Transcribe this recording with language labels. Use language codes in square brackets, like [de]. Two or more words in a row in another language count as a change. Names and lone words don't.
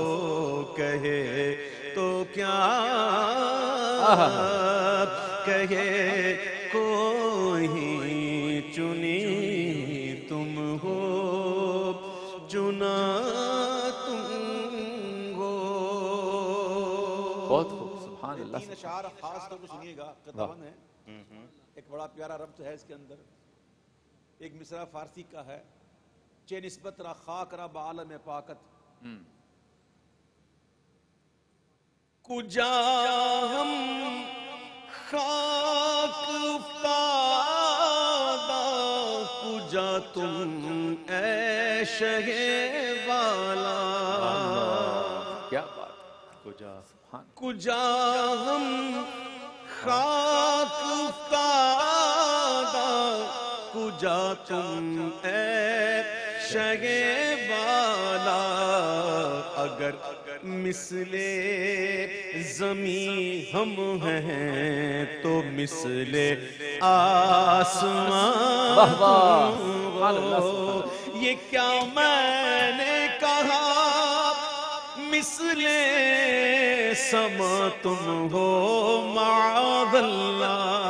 [ur] کہے تو کیا کہے کوئی چنی تم ہو چنا تم ہو بہت خوب سبحان اللہ تین اشعار خاص طور پہ سنیے گا قطعاً ہے ایک بڑا پیارا ربط ہے اس کے اندر ایک مصرع فارسی کا ہے [fa] چے نسبت را خاک را بعالم پاکت [ur] کجا ہم خاک افتادہ کجا تم اے شہ والا کیا بات کجا سبحان کجا ہم خاک افتادہ کجا تم اے شہ والا اگر مثل زمین ہم ہیں تو مثل آسمان یہ کیا میں نے کہا مثل سما تم ہو معاذ اللہ